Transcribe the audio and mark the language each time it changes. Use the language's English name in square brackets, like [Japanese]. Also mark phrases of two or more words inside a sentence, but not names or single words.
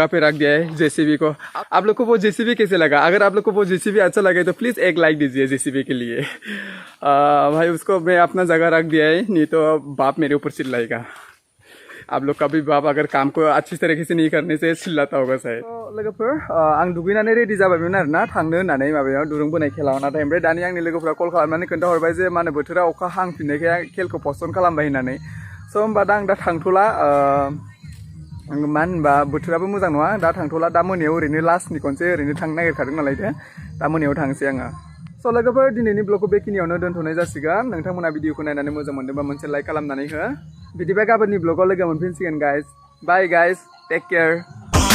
[Hindi] पे रख दिया है जेसीबी को आप लोग को वो जेसीबी कैसे लगा अगर आप लोग को वो जेसीबी अच्छा लगे तो प्लीज़ एक लाइक दीजिए जेसीबी के लिए भाई उसको मैं अपना जगह रख दिया है नहीं तो बाप मेरे ऊपर चिल्लाएगा आप लोग का भी बाप अगर काम को अच्छी तरीके से नहीं करने से चिल्लाता होगा शायद [Bodo] लोगोफोर आं दुगैनानै रेडि जाबायमोन आरोना थांनो होननानै माबायाव दुरुं बोनाय खेलाव नाथाय ओमफ्राय दानि आंनि लोगोफोरा कल खालामनानै खोन्थाहरबाय जे मा होनो बोथोरा अखा हांफिननायखाय खेलखौ पस्टपन खालामबाय होननानै स' होमबा दा आं दा थांथ'ला मा होनबा बोथोराबो मोजां नङा दा थांथ'ला दा मोनायाव ओरैनो लास्टनि खनसे ओरैनो थांनो नागिरखादों नालाय दा मोनायाव थांसै आङो स' लोगोफोर दिनैनि ब्लगखौ बेखिनियावनो दोनथ'नाय जासिगोन नोंथांमोना भिडिअखौ नायनानै मोजां मोनदोंबा मोनसे लाइक खालामनानै हो बिदिबा गाबोननि ब्लगाव लोगो मोनफिनसिगोन [English] guys bye guys take care